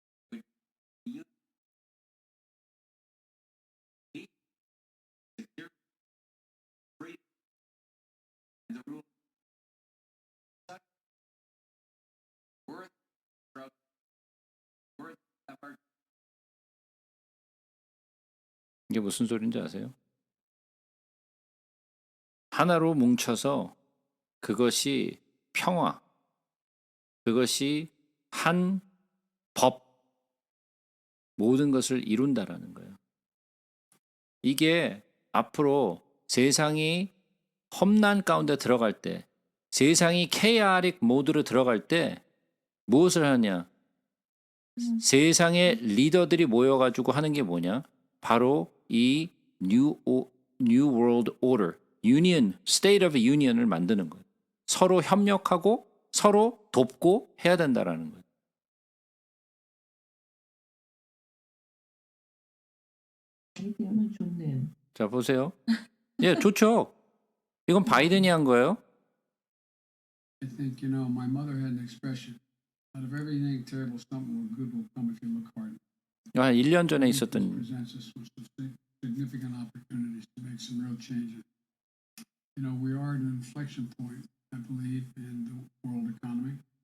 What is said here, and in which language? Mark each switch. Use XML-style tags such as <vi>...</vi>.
<en>Which you peace, security, freedom, and the rule such worth of worth of our.</en> <ko>이게 무슨 소리인지 아세요? 하나로 뭉쳐서 그것이 평화, 그것이 한 법, 모든 것을 이룬다라는 거예요. 이게 앞으로 세상이 험난 가운데 들어갈 때, 세상이 케이아릭 모드로 들어갈 때 무엇을 하냐? 세상의 리더들이 모여가지고 하는 게 뭐냐? 바로 이 New World Order, Union, State of Union을 만드는 거예요. 서로 협력하고 서로 돕고 해야 된다라는 거예요. 아이디어는 좋네요. 자, 보세요. 예, 좋죠. 이건 바이든이 한 거예요.</ko> <en>I think, my mother had an expression, out of everything terrible, something good will come if you look hard.</en> <ko>한 1년 전에</ko> <en>This</en> <ko>있었던</ko> <en>presents us with some significant opportunities to make some real changes. We are at an inflection point, I believe, in the world economy.</en>